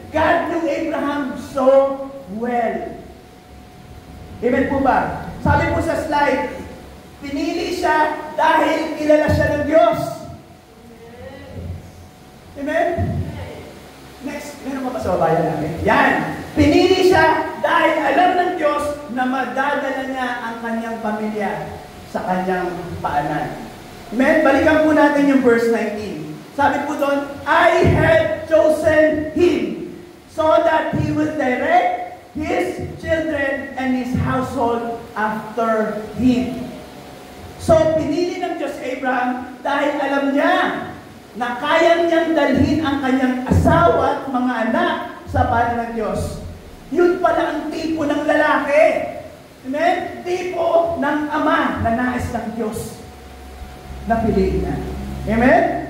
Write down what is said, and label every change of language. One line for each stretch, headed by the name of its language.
English: God knew Abraham so well.
Filipino: Amen po ba? Sabi po sa slide, pinili siya dahil kilala siya ng Diyos. Amen? Next, meron pa ba sa babayan namin? Yan! Pinili siya dahil alam ng Diyos na madadala niya ang kanyang pamilya sa kanyang paanan. Amen? Balikan po natin yung verse 19. Sabi po doon,
English: I have chosen him so that he will direct his children and his household after him.
Filipino: So, pinili ng Diyos Abraham dahil alam niya na kaya niyang dalhin ang kanyang asawa at mga anak sa paanan ng Diyos. Yun pala ang tipo ng lalaki. Amen? Tipo ng ama na nais ng Diyos na piliin na. Amen?